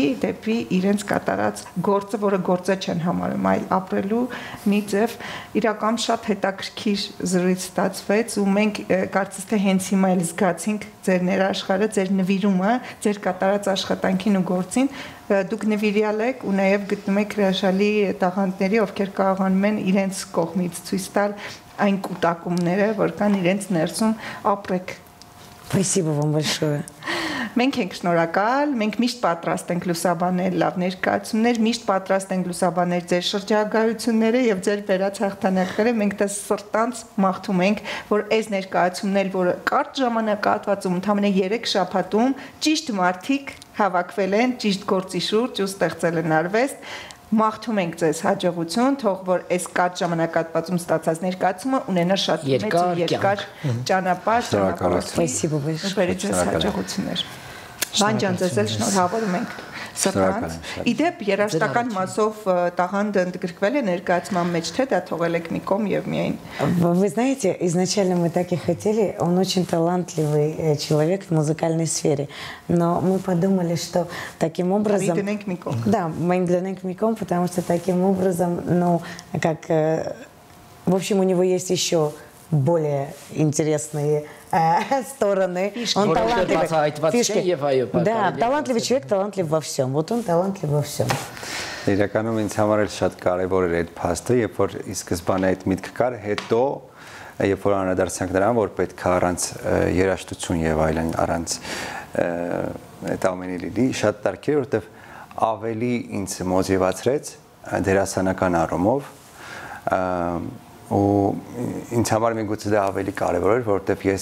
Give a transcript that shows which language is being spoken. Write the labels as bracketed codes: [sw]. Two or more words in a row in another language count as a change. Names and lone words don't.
[hy] դեպի իրենց կատարած գործը, որը գործը չեն համարում, այլ ապրելու մի ձև։ Իրական շատ հետաքրքիր զրույց ստացվեց ու մենք կարծես թե հենց հիմա էլ զգացինք ձեր ներաշխարհը, ձեր նվիրումը, ձեր կատարած աշխատանքին ու գործին։ Դուք նվիրյալ եք ու նաև գտնում եք հրաշալի տաղանդների, ովքեր կարողանում են իրենց կողմից ցույց տալ այն կուտակումները, որ կան իրենց ներսում, ապրեք։ [ru] Спасибо вам большое. [hy] Մենք ենք շնորհակալ, մենք միշտ պատրաստ ենք լուսաբանել լավ ներկայացումներ, միշտ պատրաստ ենք լուսաբանել ձեր շրջագայությունները եւ ձեր բերած հաղթանակները, մենք դա սրտանց մաղթում ենք, որ այս ներկայացումներ, որը կարճ ժամանակահատվածում, ընդամենը 3 շաբաթում ճիշտ մարդիկ հավաքվել են ճիշտ գործի շուրջ ու ստեղծել են արվեստ, մաղթում ենք ձեզ հաջողություն, թող որ այս կարճ ժամանակահատվածում ստացած ներկայացումը ունենա շատ մեծ ու երկար ճանապարհ, [ru] Спасибо большое. [hy] Բերեք ձեզ հաջողություններ։ Վանջան ձեզ էլ շնորհավորում ենք սրտանց։ Իդեպ երաժշտական մասով տաղանդը ընդգրկվել է ներկայացման մեջ, թե դա թողել եք մի կողմ եւ միայն։ [ru] Вы знаете, изначально мы так и хотели, он очень талантливый человек в музыкальной сфере, но мы подумали, что таким образом... Да, мы дленենք миком, потому что таким образом, ну, как... В общем, у него есть еще более интересные стороны. Он талантливый. Фишки. Да, талантливый человек, талантлив во всем. Вот он талантлив во всем. [hy] Իրականում ինձ համար էլ շատ կարևոր էր այդ փաստը, երբ որ ի սկզբանե այդ միտքը կար, հետո երբ որ անդրադարձանք նրան, որ պետք է առանց երաժշտություն եւ այլն, առանց այդ ամենի լինի, շատ տարբեր էր, որովհետեւ ավելի ինձ մոտիվացրեց դերասանական առումով ու ինձ համար միգուցե դա ավելի կարևոր էր, որովհետև ես